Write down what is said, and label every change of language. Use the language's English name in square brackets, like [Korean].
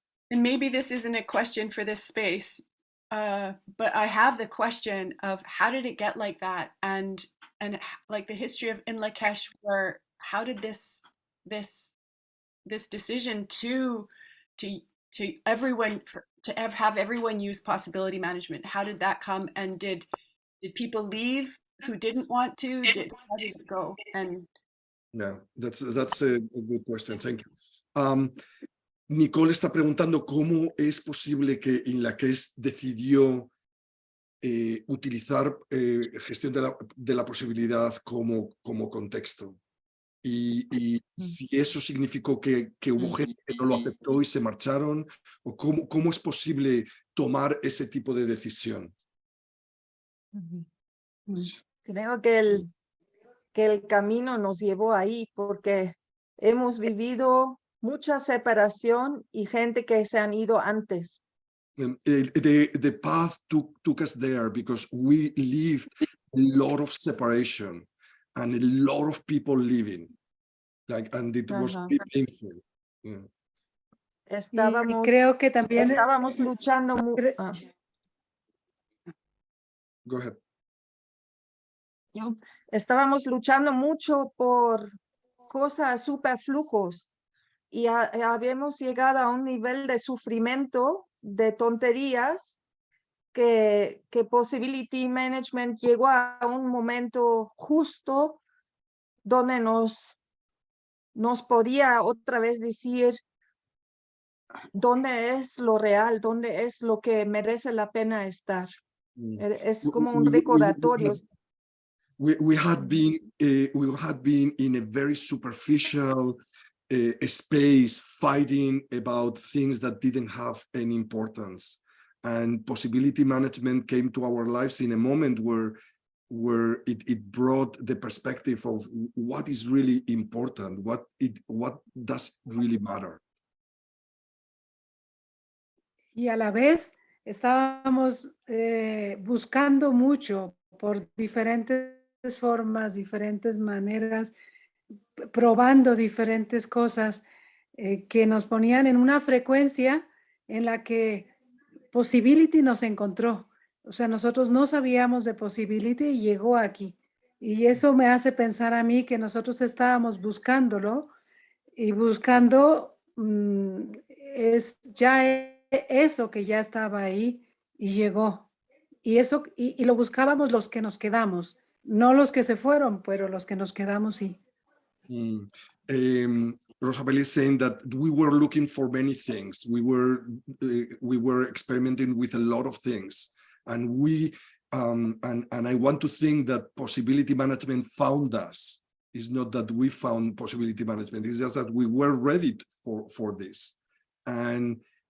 [English] And maybe this isn't a question for this space, but I have the question of how did it get like that, and like the history of Inla Kesh, where how did this decision to everyone have everyone use possibility management, how did that come, and did people leave who didn't want to? How did it go? And yeah, that's a good question. Thank you. [Spanish] Nicole está preguntando cómo es posible que Inla Kesh decidió utilizar gestión de la posibilidad como contexto. Y si eso significó que hubo gente que no lo aceptó y se marcharon, o cómo es posible tomar ese tipo de decisión. Creo que el camino nos llevó ahí porque hemos vivido mucha separación y gente que se han ido antes. [English] The path took us there because we lived a lot of separation and a lot of people leaving, and it was really painful. Yeah. [Spanish] Estábamos, creo que también estábamos luchando mucho. [English] Go ahead. [Spanish] Estábamos luchando mucho por cosas superflujos y habíamos llegado a un nivel de sufrimiento, de tonterías, que Possibility Management llegó a un momento justo donde nos podía otra vez decir dónde es lo real, dónde es lo que merece la pena estar. Es como un recordatorio. [English] We had been in a very superficial space, fighting about things that didn't have any importance, and possibility management came to our lives in a moment where it brought the perspective of what is really important, what does really matter. [Spanish] Y a la vez estábamos buscando mucho por diferentes formas, diferentes maneras, probando diferentes cosas que nos ponían en una frecuencia en la que Possibility nos encontró. O sea, nosotros no sabíamos de Possibility y llegó aquí. Y eso me hace pensar a mí que nosotros estábamos buscándolo y buscando es ya eso que ya estaba ahí y llegó. Y eso y lo buscábamos los que nos quedamos. No los que se fueron, pero los que nos quedamos, sí. [English] Rosabel is saying that we were looking for many things. We were experimenting with a lot of things, and and I want to think that possibility management found us. It's not that we found possibility management. It's just that we were ready for this, and